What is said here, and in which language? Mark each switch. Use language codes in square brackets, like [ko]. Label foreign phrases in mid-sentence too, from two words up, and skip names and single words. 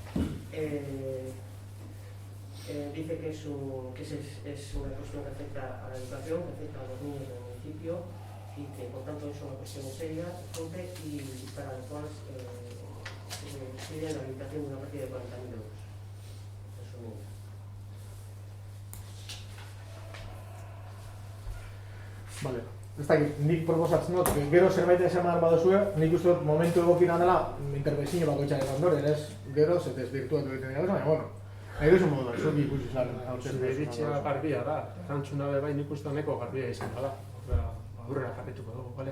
[es] Dice que es una cuestión que afecta a la educación, que afecta a los niños del municipio, y que por tanto es una cuestión seria, urgente, y para la cual pide la habilitación de una partida de 40.000 euros. Resumiendo. Vale. [eu] Ez dakit, nik proposatzen dut, gero zerbait esan baduzue, nik uste dut momentu egokiena dela interbentzio bakoitzaren ondoren, ez gero ez desbirtuatu egiten dira, baina, bueno, nahi duzu modu da, zuek ikusi zaren Zure iritzia garbia da, erantzuna be bai nik uste neko garbia izan da. Aurrera jarrituko dugu, bale?